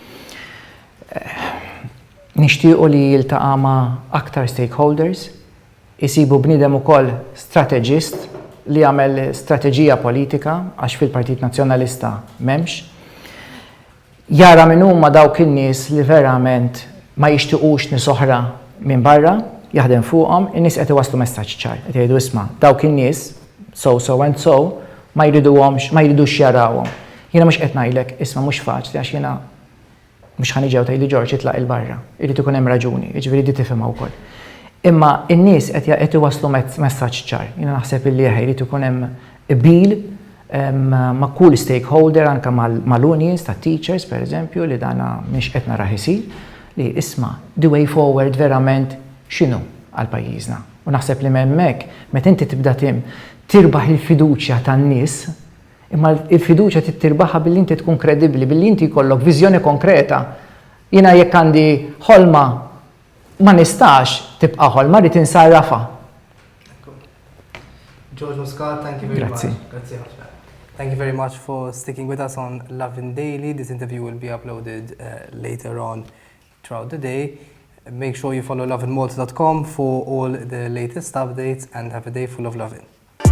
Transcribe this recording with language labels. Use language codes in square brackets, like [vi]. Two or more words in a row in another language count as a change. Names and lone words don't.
[mt] Nixtiequ li jiltaqa' ma' aktar stakeholders, isibu bniedem ukoll strateġist li jagħmel strateġija politika għax fil-Partit Nazzjonalista m'hemmx. Jara minn huma dawk in-nies li verament ma jixtiequx nies oħra minn barra, jaħdem fuqhom, in-nies qed iwasslu messaġġ ċar, qed jgħidu isma' dawk in-nies [en] so and so, [mt] ma jridux jarawhom. Jiena mhux qed ngħidlek, isma' mhux faċli għax jiena mhux ħaniġew tgħidli George itlaq il-barra, irid ikun hemm raġuni, jiġifieri di tifhimha wkoll. Imma n-nies qed iwasslu messaġġ ċar. Jiena naħseb illi jrid ikun hemm qbil ma' kull stakeholder anke mal-unions ta' teachers pereżempju li dana mhix qed narah isir li isma' [en] the way forward [mt] verament x'inhu għal pajjiżna. U naħseb li m'hemmhekk meta inti tibda tirbaħ il-fiduċja tan-nies, imma il-fiduċja tirbaħha billi inti tkun kredibbli, billi inti jkollok viżjoni konkreta. Jiena jekk għandi ħolma ma nistax tibqa' ħolma rid insarrafa. George Muscat, [en] thank you very much. [mt] Grazzi. [en] Thank you very much for sticking with us on Lovin Daily. This interview will be uploaded later on throughout the day. Make sure you follow lovinmalta.com for all the latest updates and have a day full of lovin'.